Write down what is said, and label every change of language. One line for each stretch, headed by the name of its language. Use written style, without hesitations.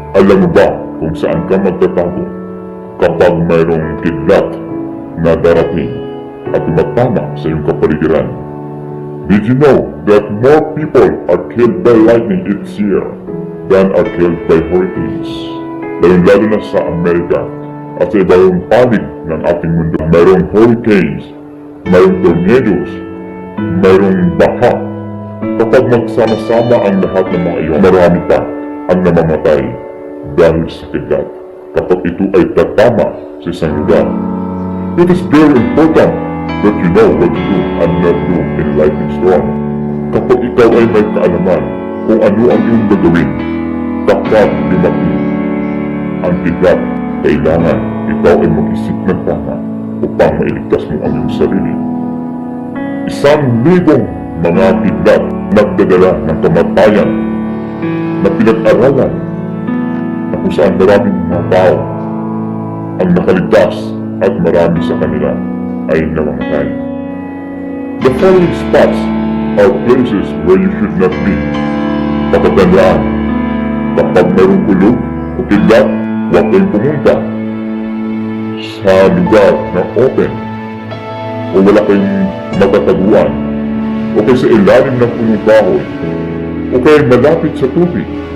Filipino: Alam mo ba kung saan ka magtatago kapag mayroong kidlat na darating at tumatama sa iyong kapaligiran?
English: Did you know that more people are killed by lightning each year than are killed by hurricanes?
Filipino: Lalo na sa Amerika at sa ibang panig ng ating mundo. Mayroong hurricanes, mayroong tornadoes, mayroong baha. Kapag magsama-sama ang lahat ng mga iyon, marami pa ang namamatay dahil sa kidlat kapag ito ay tatama sa isang lugar.
English: It is very important that you know what to do and not do in a lightning storm.
Filipino: Kapag ikaw ay may kaalaman kung ano ang iyong gagawin kapag lumaki ang kidlat, kailangan ikaw ay mag-isip ng tama upang mailigtas mo ang iyong sarili. 1,000 mga kidlat nagdadala ng kamatayan na pinag-aralan na kung saan maraming mga tao ang nakaligtas at marami sa kanila ay namamatay.
English: The following spots are places where you should not be.
Filipino: Pakatandaan, kapag mayroong kulog o kidlat, huwag kayong pumunta sa lugar na open o wala kayong matataguan o kaya sa ilalim ng punong kahoy o kaya malapit sa tubig